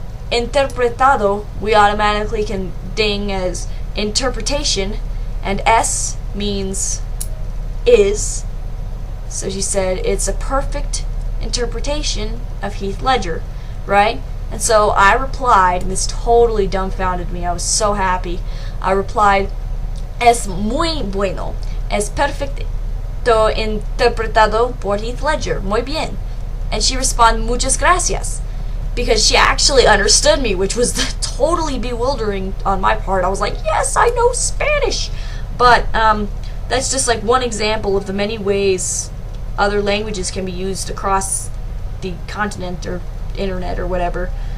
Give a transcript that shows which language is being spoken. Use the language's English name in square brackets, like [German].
[English] Interpretado, we automatically can ding as interpretation, and es means is. So she said it's a perfect interpretation of Heath Ledger, right? And so I replied, and this totally dumbfounded me. I was so happy. I replied, [Spanish] es muy bueno, es perfecto interpretado por Heath Ledger, muy bien. [English] And she responded, [Spanish] muchas gracias, [English] because she actually understood me, which was totally bewildering on my part. I was like, yes, I know Spanish. But that's just like one example of the many ways other languages can be used across the continent or internet or whatever.